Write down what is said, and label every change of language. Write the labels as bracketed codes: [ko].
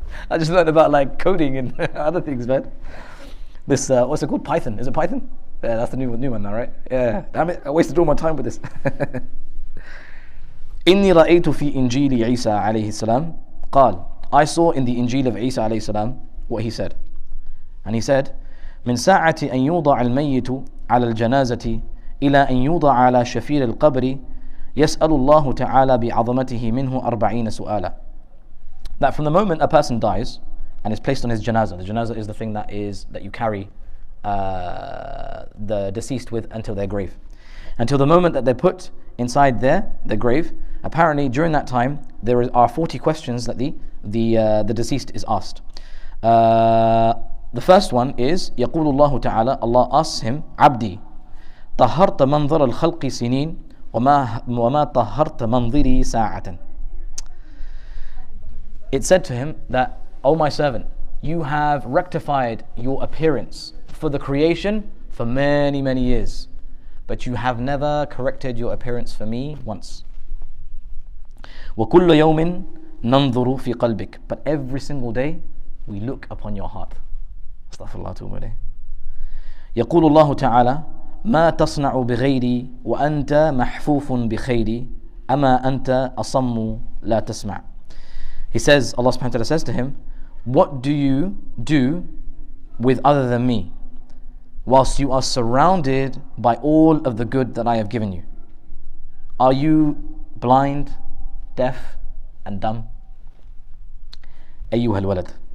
[en] I just learned about like coding and other things, man. This, what's it called? Python. Is it Python? Yeah, that's the new one now, right? Yeah, damn it, I wasted all my time with this. [ar] إني رأيت في إنجيل عيسى عليه السلام قال, [en] I saw in the Injil of Isa عليه السلام what he said. And he said, [ar] من ساعة أن يوضع الميت على الجنازة إلى أن يوضع على شفير القبر يسأل الله تعالى بعظمته منه 40 سؤالا. [en] That from the moment a person dies and is placed on his janazah, the janazah is the thing that you carry the deceased with until their grave. Until the moment that they're put inside the grave, apparently during that time there are 40 questions that the deceased is asked. The first one is [ar] يقول الله تعالى, [en] Allah asks him, [ar] عبدي طهرت منظر الخلق سنين وما طهرت منظري ساعة. [en] It said to him that, O my servant, you have rectified your appearance for the creation for many, many years, but you have never corrected your appearance for me once. [ar] وكل يوم ننظر في قلبك. [en] But every single day we look upon your heart. Astaghfirullah tu'ubu ilayh. [ar] يقول الله تعالى ما تصنع بغيري وأنت محفوف بخيري أما أنت أصم لا تسمع. [en] He says, Allah subhanahu wa ta'ala says to him, what do you do with other than me whilst you are surrounded by all of the good that I have given you? Are you blind, deaf and dumb? Ayyuhal Walad.